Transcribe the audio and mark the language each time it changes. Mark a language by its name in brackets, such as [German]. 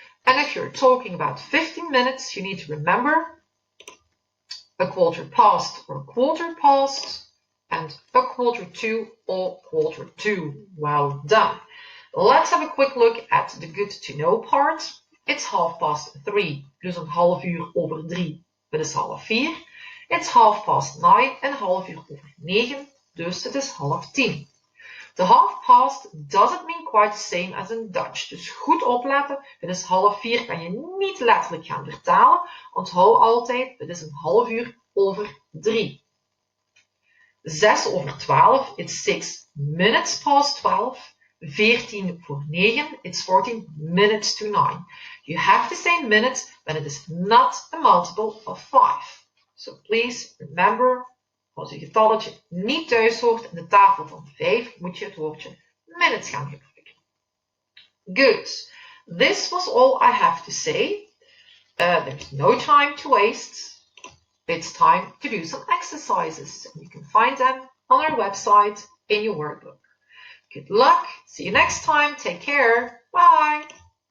[English] And if you're talking about 15 minutes, you need to remember a quarter past or quarter past and a quarter to or quarter to. Well done. Let's have a quick look at the good to know part. It's 3:30, [Dutch] dus een half uur over 3, dat is 3:30. [English] It's 9:30, [Dutch] een half uur over 9, dus het is 9:30. [English] The half past doesn't mean quite the same as in Dutch. [Dutch] Dus goed opletten, het is 3:30 kan je niet letterlijk gaan vertalen. Onthoud altijd, het is een half uur over 3. [English] 6:12, it's 6 minutes past 12. [Dutch] 14 voor 9, [English] it's 14 minutes to 9. You have to say minutes when it is not a multiple of 5. So please remember, [Dutch] als je getalletje niet thuis hoort in de tafel van 5, moet je het woordje minutes gaan gebruiken. [English] Good. This was all I have to say. There's no time to waste. It's time to do some exercises. You can find them on our website in your workbook. Good luck. See you next time. Take care. Bye.